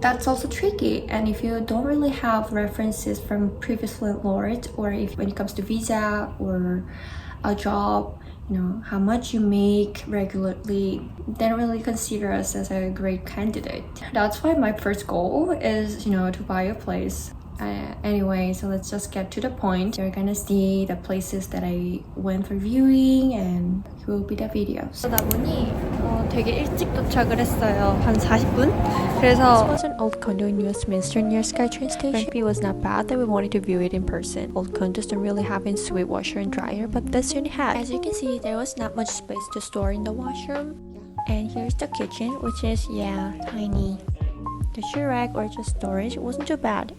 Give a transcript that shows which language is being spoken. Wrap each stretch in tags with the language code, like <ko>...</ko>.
<en>that's also tricky. And if you don't really have references from previous landlords, or if when it comes to visa or a job, you know, how much you make regularly, they don't really consider us as a great candidate. That's why my first goal is, you know, to buy a place. Anyway, so let's just get to the point. You're gonna see the places that I went for viewing and it will be the videos.</en> <ko>그러다 보니 되게 일찍 도착을 했어요. 한 40분? 그래서</ko> <en>This was an old condo in Westminster near SkyTrain station. Rent was not bad that we wanted to view it in person. Old condos don't really have a suite washer and dryer, but this unit had. As you can see, there was not much space to store in the washroom. And here's the kitchen, which is, yeah, tiny. The shoe rack or just storage wasn't too bad.</en>